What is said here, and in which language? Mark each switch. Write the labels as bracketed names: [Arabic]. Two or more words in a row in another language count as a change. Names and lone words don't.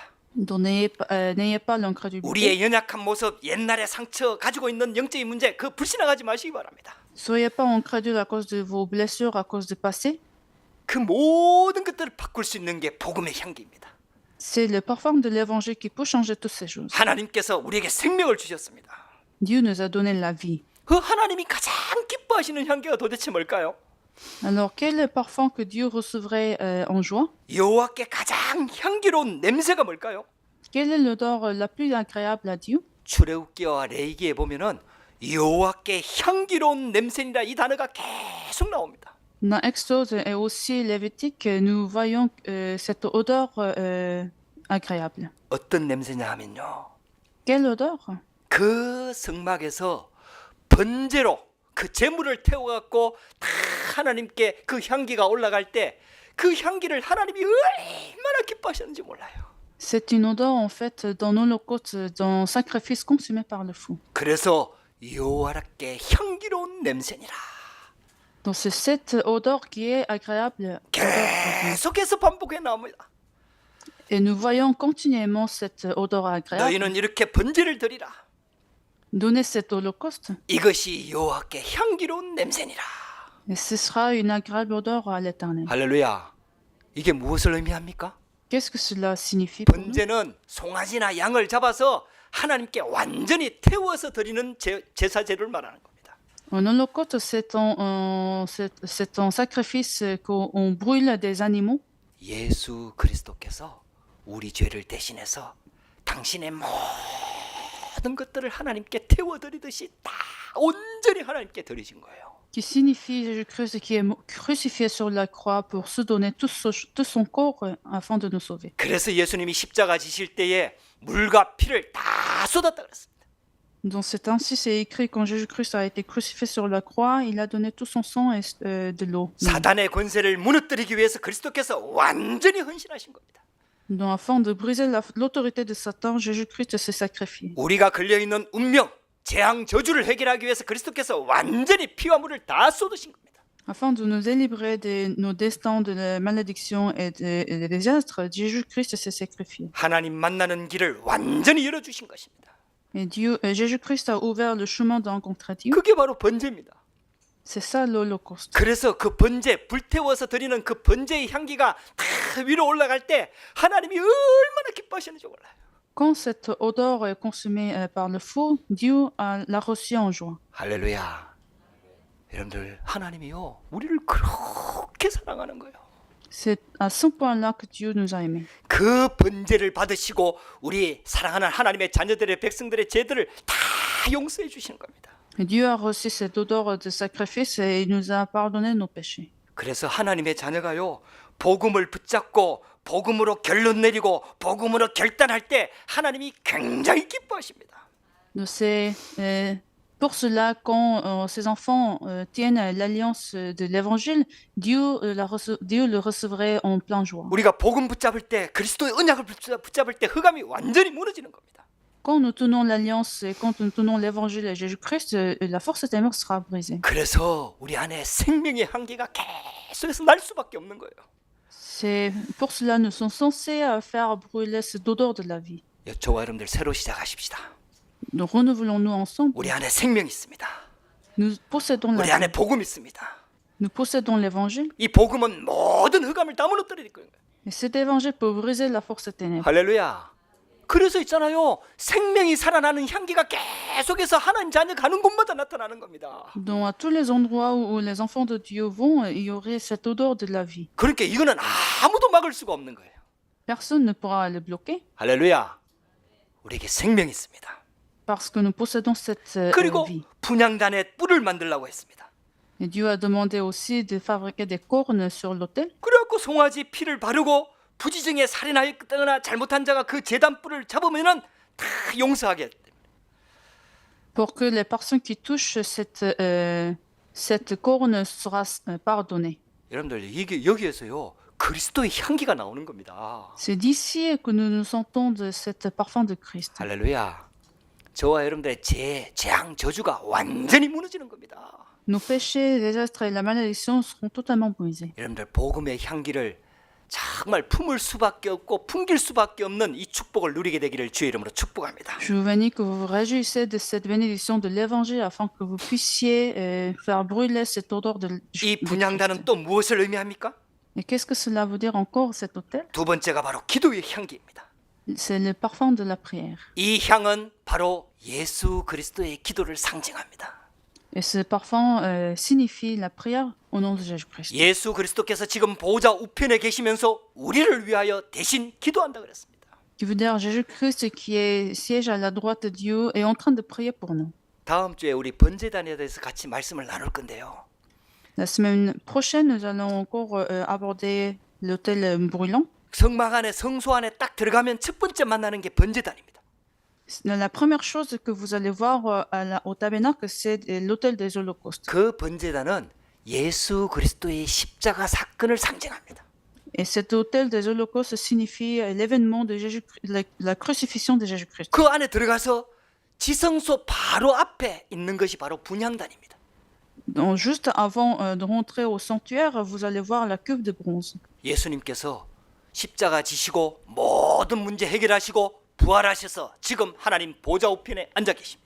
[French] Donc n'ayez pas l'incrédulité. [Korean] 우리의 연약한 모습, 옛날의 상처, 가지고 있는 영적인 문제, 그 불신앙하지 마시기 바랍니다. [French] Soyez pas incrédules à cause de vos blessures, à cause du passé. [Korean] 그 모든 것들을 바꿀 수 있는 게 복음의 향기입니다. [French] C'est le parfum de l'évangile qui peut changer toutes ces choses. [Korean] 하나님께서 우리에게 생명을 주셨습니다. [French] Dieu nous a donné la vie. [Korean] 그 하나님이 가장 기뻐하시는 향기가 도대체 뭘까요? [French] Alors, quel est le parfum que Dieu recevrait en joie? [Korean] 여호와께 가장 향기로운 냄새가 뭘까요? [French] Quelle est l'odeur la plus agréable à Dieu? [Korean] 출애굽기와 레위기에 보면은 여호와께 향기로운 냄새니라 이 단어가 계속 나옵니다. [French] Dans Exode et aussi Lévitique, nous voyons cette odeur agréable. [Korean] 어떤 냄새냐 하면요. [French] Quelle odeur? [Korean] 그 성막에서 번제로 그 제물을 태워갖고 다 하나님께 그 향기가 올라갈 때 그 향기를 하나님이 얼마나 기뻐하셨는지 몰라요. [French] C'est une odeur en fait dans l'holocauste, dans le sacrifice consumé par le feu. [Korean] 그래서 여호와께 향기로운 냄새니라. [French] Donc c'est cette odeur qui est agréable. [Korean] 계속해서 반복해 나옵니다. [French] Et nous voyons continuellement cette odeur agréable. [Korean] 너희는 이렇게 번제를 드리라. [French] Donnez cet holocauste [Korean] 이것이 여호와께 향기로운 냄새니라. [French] et ce sera une agréable odeur à l'Éternel. [Korean] 할렐루야. 이게 무엇을 의미합니까? [French] Qu'est-ce que cela signifie pour nous? [Korean] 번제는 송아지나 양을 잡아서 하나님께 완전히 태워서 드리는 제사 제를 말하는 겁니다. [French] Un holocauste, c'est un sacrifice qu'on brûle des animaux. [Korean] 예수 그리스도께서 우리 죄를 대신해서 당신의 모든 것들을 하나님께 태워드리듯이 다 온전히 하나님께 드리신 거예요. [French] Qui signifie Jésus-Christ qui est crucifié sur la croix pour se donner tout son corps afin de nous sauver. [Korean] 그래서 예수님이 십자가 지실 때에 물과 피를 다 쏟았다 그랬습니다. [French] Donc c'est ainsi, c'est écrit quand Jésus-Christ a été crucifié sur la croix, il a donné tout son sang et de l'eau. [Korean] 사단의 권세를 무너뜨리기 위해서 그리스도께서 완전히 헌신하신 겁니다. [French] Donc afin de briser l'autorité de Satan, Jésus-Christ s'est sacrifié. [Korean] 우리가 걸려 있는 운명, 재앙, 저주를 해결하기 위해서 그리스도께서 완전히 피와 물을 다 쏟으신 겁니다. [French] Afin de nous délivrer de nos destins, de la malédiction et des désastres, Jésus-Christ s'est sacrifié. [Korean] 하나님 만나는 길을 완전히 열어주신 것입니다. [French] Et Jésus-Christ a ouvert le chemin de rencontrer Dieu. [Korean] 그게 바로 번제입니다. [French] C'est ça l'Holocauste. [Korean] 그래서 그 번제, 불태워서 드리는 그 번제의 향기가 다 위로 올라갈 때 하나님이 얼마나 기뻐하시는지 몰라요. [French] Quand cette odeur est consumée par le feu, Dieu l'a reçue en joie. [Korean] 할렐루야. 여러분들 하나님이요 우리를 그렇게 사랑하는 거예요. [French] C'est à ce point-là que Dieu nous a aimés. [Korean] 그 번제를 받으시고 우리 사랑하는 하나님의 자녀들의 백성들의 죄들을 다 용서해 주시는 겁니다. [French] Et Dieu a reçu cette odeur de sacrifice et il nous a pardonné nos péchés. [Korean] 그래서 하나님의 자녀가요 복음을 붙잡고 복음으로 결론 내리고 복음으로 결단할 때 하나님이 굉장히 기뻐하십니다. [French] Donc c'est pour cela quand ces enfants tiennent l'alliance de l'évangile, Dieu le recevrait en plein joie. [Korean] 우리가 복음 붙잡을 때 그리스도의 언약을 붙잡을 때 흑암이 완전히 무너지는 겁니다. [French] Quand nous tenons l'alliance et quand nous tenons l'évangile à Jésus-Christ, la force de ténèbres sera brisée. [Korean] 그래서 우리 안에 생명의 향기가 계속해서 날 수밖에 없는 거예요. [French] C'est pour cela nous sommes censés faire brûler cette odeur de la vie. [Korean] 저와 여러분들 새로 시작하십시다. [French] Donc renouvelons-nous ensemble. [Korean] 우리 안에 생명 있습니다. [French] Nous possédons la [Korean] 우리 안에 [French] vie. [Korean] 복음 있습니다. [French] Nous possédons l'évangile. [Korean] 이 복음은 모든 흑암을 다 무너뜨릴 거예요. [French] Et cet évangile peut briser la force des ténèbres. [Korean] 할렐루야. 그래서 있잖아요. 생명이 살아나는 향기가 계속해서 하나님 자녀 가는 곳마다 나타나는 겁니다. [French] Donc à tous les endroits où les enfants de Dieu vont, il y aurait cette odeur de la vie. [Korean] 그러니까 이거는 아무도 막을 수가 없는 거예요. [French] Personne ne pourra le bloquer [Korean] 할렐루야. 우리에게 생명이 있습니다. [French] parce que nous possédons cette [Korean] 그리고 [French] vie. [Korean] 분향단에 뿔을 만들라고 했습니다. [French] Et Dieu a demandé aussi de fabriquer des cornes sur l'autel [Korean] 그래갖고 송아지 피를 바르고 부지중에 살인하였거나 잘못한 자가 그 제단 뿔을 잡으면은 다 용서하게. [French] pour que les personnes qui touchent cette corne sera pardonnée. [Korean] 여러분들 이게 여기에서요 그리스도의 향기가 나오는 겁니다. [French] C'est d'ici que nous nous sentons de cet parfum de Christ. [Korean] 할렐루야. 저와 여러분들의 재앙, 저주가 완전히 무너지는 겁니다. [French] Nos péchés, les désastres et la malédiction seront totalement brisés. [Korean] 여러분들 복음의 향기를 정말 품을 수밖에 없고 풍길 수밖에 없는 이 축복을 누리게 되기를 주의 이름으로 축복합니다. [French] Je vous bénis que vous vous réjouissez de cette bénédiction de l'évangile afin que vous puissiez faire brûler cette odeur de [Korean] 이 [French] Christ. [Korean] 분향단은 또 무엇을 의미합니까? [French] Et qu'est-ce que cela veut dire encore cet autel? [Korean] 두 번째가 바로 기도의 향기입니다. [French] C'est le parfum de la prière. [Korean] 이 향은 바로 예수 그리스도의 기도를 상징합니다. [French] Et ce parfum signifie la prière au nom de Jésus-Christ. [Korean] 예수 그리스도께서 지금 보좌 우편에 계시면서 우리를 위하여 대신 기도한다 그랬습니다. [French] Qui veut dire Jésus-Christ qui est siège à la droite de Dieu est en train de prier pour nous. [Korean] 다음 주에 우리 번제단에 대해서 같이 말씀을 나눌 건데요. [French] La semaine prochaine, nous allons encore aborder l'autel brûlant. [Korean] 성막 안에 성소 안에 딱 들어가면 첫 번째 만나는 게 번제단입니다. [French] La première chose que vous allez voir au tabernacle, c'est l'autel des holocaustes. [Korean] 그 번제단은 예수 그리스도의 십자가 사건을 상징합니다. [French] Et cet autel des holocaustes signifie l'événement de Jésus, la crucifixion de Jésus-Christ. [Korean] 그 안에 들어가서 지성소 바로 앞에 있는 것이 바로 분향단입니다. [French] Donc, juste avant de rentrer au sanctuaire, vous allez voir la cuve de bronze. [Korean] 예수님께서 십자가 지시고 모든 문제 해결하시고 부활하셔서 지금 하나님 보좌 우편에 앉아 계십니다.